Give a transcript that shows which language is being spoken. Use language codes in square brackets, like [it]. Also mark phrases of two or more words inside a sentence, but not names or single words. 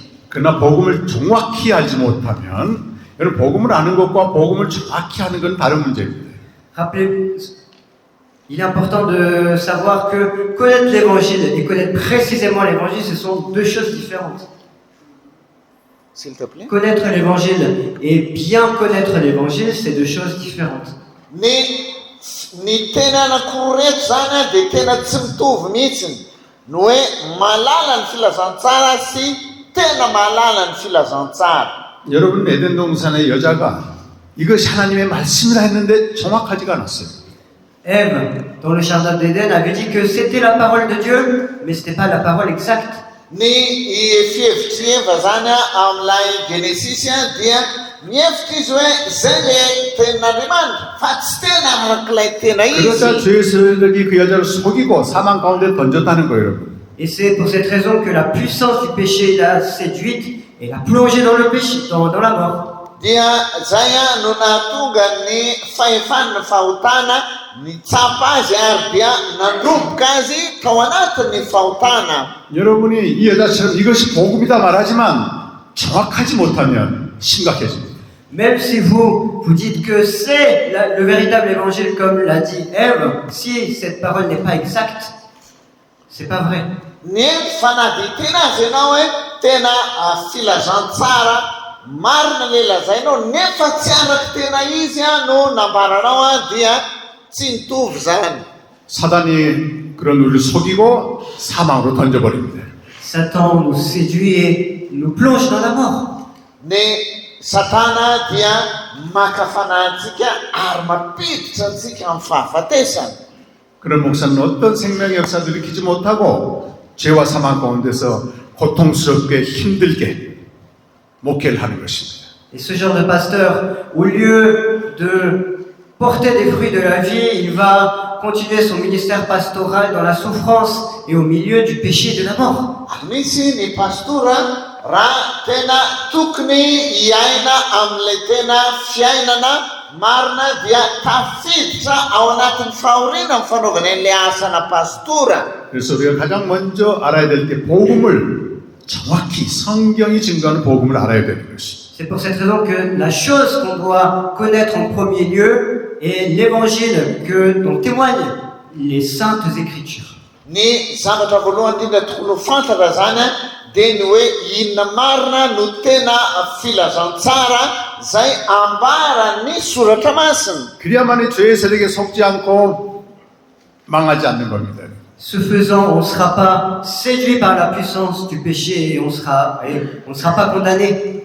[ko] 그러나 복음을 정확히 알지 못하면 여러분 복음을 아는 것과 복음을 정확히 하는 건 다른 문제입니다. [fr] Rappelez, il est important de savoir que connaître l'évangile et connaître précisément l'évangile, ce sont deux choses différentes. S'il te plaît. Connaître l'évangile et bien connaître l'évangile, c'est deux choses différentes. [mg] Ny tena anankiroa zany dia tena tsy mitovy mihitsiny. Ny hoe malala ny filazantsara sy tena malala ny filazantsara. [ko] 여러분 에덴 동산의 여자가 이것이 하나님의 말씀이라 했는데 정확하지가 않았어요. [fr] Ève, dans le jardin d'Éden, avait dit que c'était la parole de Dieu, mais ce n'était pas la parole exacte. [mg] Ny fihevitry Eva zany amin'ilay Genesis dia mihevitra izy hoe zay le tenin'Andriamanitra fa tsy tena arak'ilay tena [ko] 그러자 [mg] izy. [ko] 죄에서에게 그 여자를 속이고 사망 가운데 던졌다는 거예요, 여러분. [fr] Et c'est pour cette raison que la puissance du péché l'a séduite et l'a plongée dans le péché, dans la mort. [mg] Dia zay no nahatonga ny fahefan'ny fahotana nitsapa azy ary dia nandroboka azy tao anatin'ny fahotana. [ko] 여러분이 이 여자처럼 이것이 복음이다 말하지만 정확하지 못하면 심각해집니다. [fr] Même si vous dites que c'est le véritable évangile comme l'a dit Ève, si cette parole n'est pas exacte, c'est pas vrai. [mg] Ny fanaditena azy ianao hoe tena filazantsara marina le lazainao nefa tsy araky tena izy no nambaranao dia tsy mitovy zany. [ko] 사단이 그런 우리를 속이고 사망으로 던져버립니다. [fr] Satan nous séduit et nous plonge dans la mort. [mg] Ny satana dia makafana antsika ary mampiditra antsika amin'ny fahafatesana. [ko] 그런 목사는 어떤 생명의 역사도 일으키지 못하고 죄와 사망 가운데서 고통스럽게 힘들게 목회를 하는 것입니다. [fr] Et ce genre de pasteur, au lieu de porter des fruits de la vie, il va continuer son ministère pastoral dans la souffrance et au milieu du péché et de la mort. [mg] Misy ny pastora raha tena tokony hiaina amin'ilay tena fiainana marina dia tafiditra ao anatin'ny fahoriana ny fanaovana an'ilay asana pastora. [ko] 그래서 우리가 가장 먼저 알아야 될 게 복음을 정확히 성경이 증거하는 복음을 알아야 되는 것입니다. [fr] C'est pour cette raison que la chose qu'on doit connaître en premier lieu est l'évangile dont témoignent les saintes écritures. [mg] Ny zavatra voalohany indrindra tokony ho fantatra zany dia ny hoe inona marina no tena filazantsara zay ambaran'ny soratra masina. [ko] 그래야만이 죄의 세력에 속지 않고 망하지 않는 겁니다. [fr] Ce faisant, on ne sera pas séduit par la puissance du péché et on ne sera pas condamné.